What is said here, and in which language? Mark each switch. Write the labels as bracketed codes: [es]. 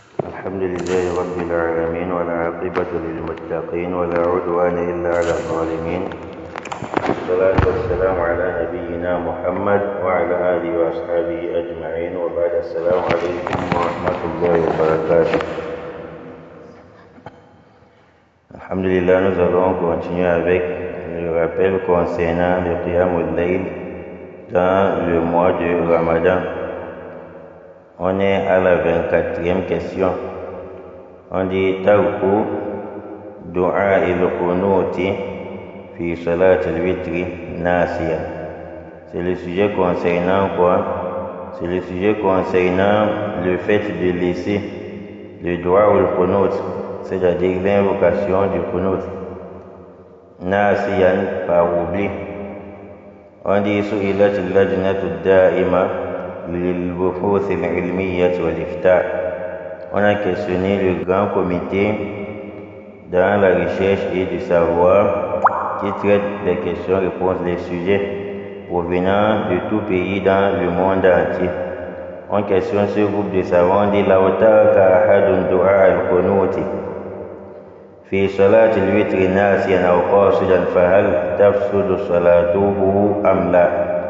[ar] الحمد لله رب العالمين والعاقبة للمتقين ولا عدوان إلا على الظالمين. والصلاة والسلام على نبينا محمد وعلى آله وأصحابه أجمعين وبعد. السلام عليكم ورحمة الله وبركاته. [fr] Alhamdulillah, nous allons continuer avec le rappel concernant le Qiyam al-Layl dans le mois de Ramadan. On est à la 24e question. On dit [ar] Tarku Dua il-Qunuti fi Salat al-Witri Nasiya. [fr] C'est le sujet concernant quoi? C'est le sujet concernant le fait de laisser le Dua al-Qunut, c'est-à-dire l'invocation du Qunut, Nasiyan, par oubli. On dit [ar] Su'ilat al-Lajnatu ad-Da'ima للبحوث العلمية والإفتاء. [fr] On a questionné le grand comité dans la recherche et du savoir qui traite des questions-réponses, des sujets provenant de tout pays dans le monde entier. On questionne ce groupe de savants, dit [ar] لو ترك أحد دعاء القنوت في صلاة الوتر ناسيا أو قاصدا فهل تفسد صلاته أم لا?